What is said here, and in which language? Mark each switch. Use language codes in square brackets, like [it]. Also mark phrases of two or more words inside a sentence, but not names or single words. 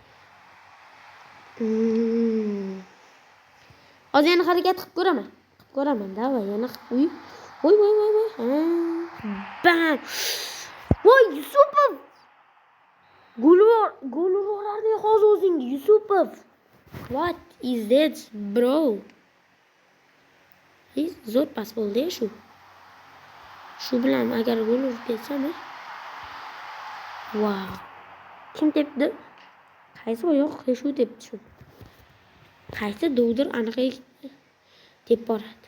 [uz] Hozir yana harakat qilib ko'raman. Davay yana uy. Voy. Bam. Voy Yusupov. Gol urarding hozir o'zingga Yusupov. [en] What is that, bro? [uz] Zo'r pas bo'ldi shu. Shu bilan agar gol urib ketsam, wow. Kim tepdi? Qaysi oyoq shu tepdi shu. Qaysi dovdir aniq tep boradi.